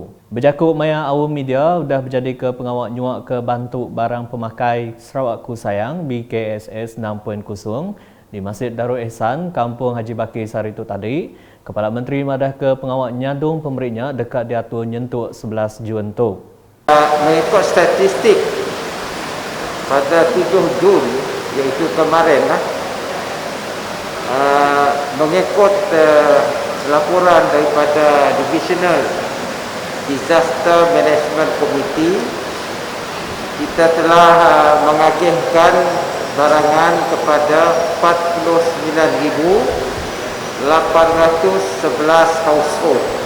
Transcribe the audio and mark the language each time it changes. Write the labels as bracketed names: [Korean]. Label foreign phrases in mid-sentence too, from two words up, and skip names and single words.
[Iban] Berjakuk maya awam media udah berjadi ke pengawal nyuak ke bantu barang pemakai Sarawak Kusayang BKSS 6.0 di Masjid Darul Ihsan, Kampung Haji Bakir Saritu tadi. Kepala Menteri madah ke pengawal nyadung pemeriknya dekat diatur nyentuk 11 Jun tu. [Malay] Mengikut statistik pada 7 Jun iaitu kemarin mengikut laporan daripada Divisional Disaster Management Committee, kita telah mengagihkan barangan kepada 49,811 household